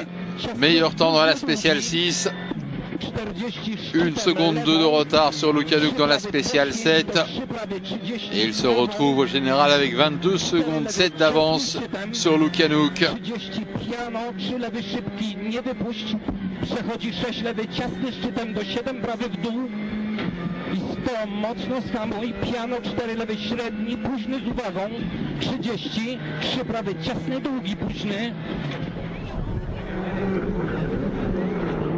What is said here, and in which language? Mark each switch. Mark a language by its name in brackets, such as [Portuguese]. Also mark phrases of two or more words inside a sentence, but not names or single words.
[French] Meilleur temps dans la spéciale 6. 1 seconde 2 de retard sur Lukanouk dans la spéciale 7. Et il se retrouve au général avec 22 secondes 7 d'avance sur Lukanouk. [Polish] I 100 mocno samo i piano 4 lewy średni, późny z uwagą, 30, 3 prawy ciasny, długi późny.